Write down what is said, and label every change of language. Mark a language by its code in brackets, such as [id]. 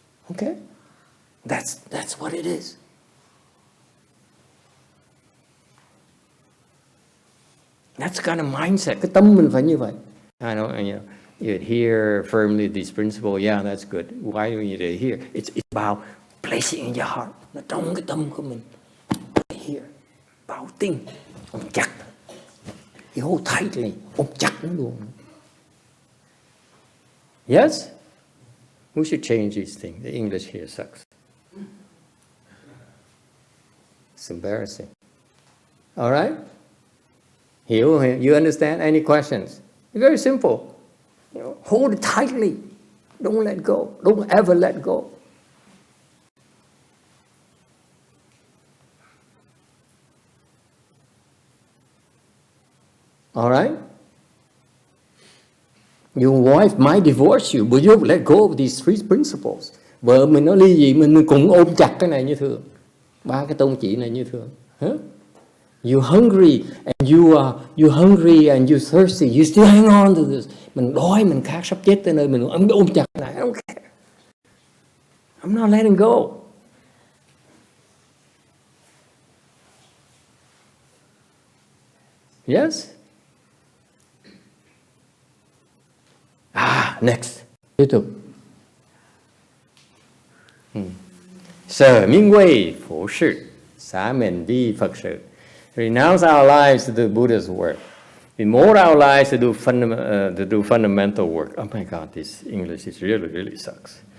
[en] Okay? That's what it is. That's kind of mindset. [vi] Cái tâm mình phải như vậy. [en] I know, you adhere firmly to these principles. Yeah, that's good. Why do you adhere? It's about placing in your heart. [vi] Nó trong cái tâm của mình. [en] Here. [vi] Bảo tinh. Ôm chặt. [en] You hold tightly. [vi] Ôm chặt nó luôn. [en] Yes? We should change these things. The English here sucks. It's embarrassing. All right? You understand? Any questions? It's very simple. Hold it tightly. Don't let go. Don't ever let go. All right? Your wife might divorce you, but you let go of these three principles. [vi] Vợ mình nó ly dị, mình cũng ôm chặt cái này như thường. Ba cái tông chỉ này như thường. [en] You're hungry and you're hungry and you're thirsty. You still hang on to this. [vi] Mình đói, mình khát sắp chết tới nơi, mình ôm chặt cái này. [en] I don't care. I'm not letting go. Yes? Next. [vi] Tiếp tục. Sở minh quay phổ sự, xá mền vi Phật sự. [en] Renounce our lives to do Buddha's work. We mold our lives to do fundamental work. Oh my God, this English is really sucks.